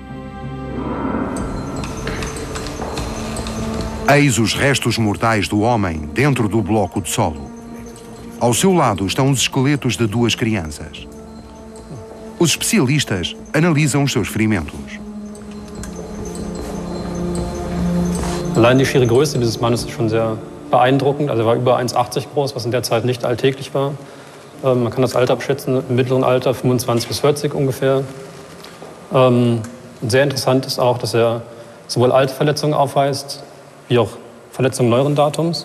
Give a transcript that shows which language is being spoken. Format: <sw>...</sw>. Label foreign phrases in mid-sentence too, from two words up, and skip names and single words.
<pt>Eis os restos mortais do homem dentro do bloco de solo. Ao seu lado estão os esqueletos de duas crianças. Os especialistas analisam os seus ferimentos.</pt> <de>Allein die schiere Größe dieses Mannes ist schon sehr beeindruckend. Also er war über 1,80 groß, was in der Zeit nicht alltäglich war. Man kann das Alter abschätzen, im mittleren Alter 25 bis 40 ungefähr. Sehr interessant ist auch, dass er sowohl alte Verletzungen aufweist, wie auch Verletzungen neueren Datums.</de>